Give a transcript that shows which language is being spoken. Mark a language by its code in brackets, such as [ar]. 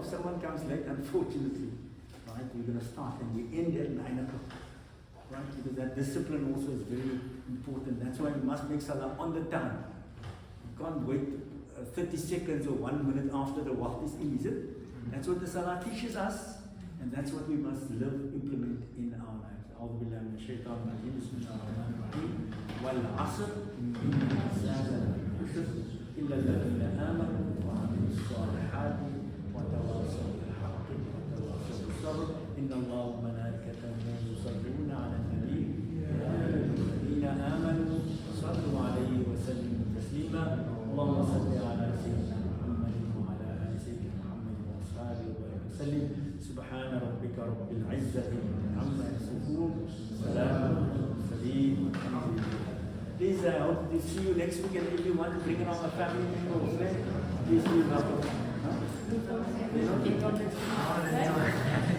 [en] If someone comes late, unfortunately, right, we're going to start and we end at 9 o'clock. Right? Because that discipline also is very important. That's why we must make salah on the time. You can't wait 30 seconds or 1 minute after the waqt is in, is it? That's what the salah teaches us, and that's what we must implement in our lives. [ar] أعوذ بالله من الشيطان الرجيم. بسم الله الرحمن الرحيم. والعصر إن الإنسان لفي خسر إلا الذين آمنوا وعملوا الصالحات وتواصوا بالحق وتواصوا بالصبر إن الله وملائكته يصلون على النبي يا أيها الذين آمنوا صلوا عليه وسلموا تسليما اللهم صل على سيدنا محمد وعلى آل سيدنا محمد وأصحابه وسلم سبحان ربك رب العزة عما يصفون سلام على المرسلين. [en] Please, I hope to see you next week, and if you want to bring along a family member or friend, please do welcome. They don't bring on next week.